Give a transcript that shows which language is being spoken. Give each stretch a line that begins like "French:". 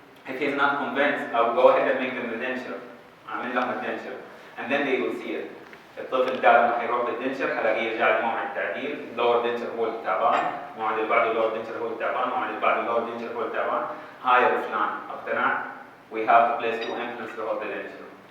English: If he's not convinced, I'll go ahead and make them the denture.
Arabic: أعمل لهم الدنشر
English: and then they will see it.
Arabic: الطفل ده لما حيروح للدنشر حلاقيه يرجع لموعد التعديل، اللور دنشر هو التعبان، الموعد اللي بعده اللور دنشر هو التعبان، الموعد اللي بعده اللور دنشر هو التعبان. هاي يا فلان اقتنع؟
English: We have to place 2 implants to hold the denture.